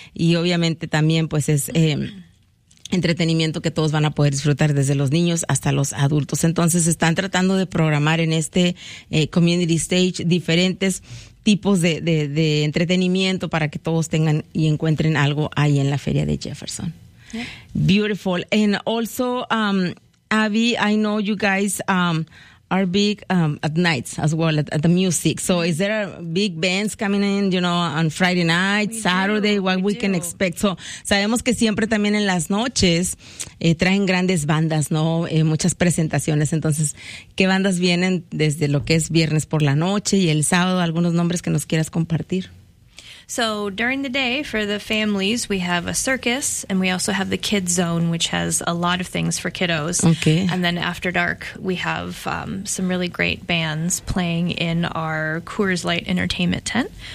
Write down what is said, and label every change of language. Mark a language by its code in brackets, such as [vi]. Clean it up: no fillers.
[es] Y obviamente también pues es... entretenimiento que todos van a poder disfrutar, desde los niños hasta los adultos. Entonces están tratando de programar en este community stage diferentes tipos de entretenimiento para que todos tengan y encuentren algo ahí en la feria de Jefferson. [en] Yeah. Beautiful. And also, Abby, I know you guys are big at nights as well, at the music. So is there big bands coming in, you know, on Friday night, Saturday, what we can expect? [es] So sabemos que siempre también en las noches traen grandes bandas, ¿no? Muchas presentaciones. Entonces, ¿qué bandas vienen desde lo que es viernes por la noche y el sábado? ¿Algunos nombres que nos quieras compartir? [en] So during the day for the families, we have a circus, and we also have the Kids Zone, which has a lot of things for kiddos. Okay. And then after dark, we have some really great bands playing in our Coors Light Entertainment tent.